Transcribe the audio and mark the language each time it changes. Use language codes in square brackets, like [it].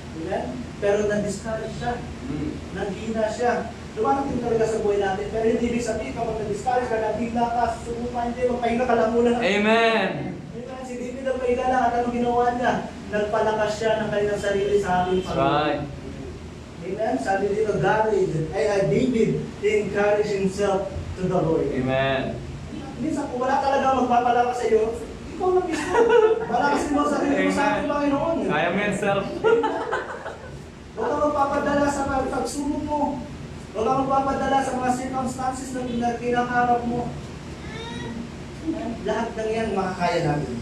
[tl] Amen? Pero na-discourage siya. Mm. Nanghina siya. Dumarating talaga sa buhay natin. Pero hindi ibig sabihin kapag na-discourage ka, nanghina ka, susubukan, hindi, magpahinga ka lang muna. Amen. Amen? Si David ang pahinga lang at anong ginawa niya? Nagpalakas siya ng kanyang sarili sa ating [en] That's [tl] Panginoon. [en] right. Amen? [tl] Sabi dito, [en] David encouraged himself to the Lord. Amen. [tl] Minsan kung wala talaga magpapalakas sa iyo, ikaw na mismo. Palakasin mo ang sarili mo sa ating Panginoon. [en] I am yourself. [tl] Huwag kang magpapadala sa pagsubok mo. Huwag kang magpapadala sa mga circumstances na kinakaharap mo. Lahat ng yan makakaya natin.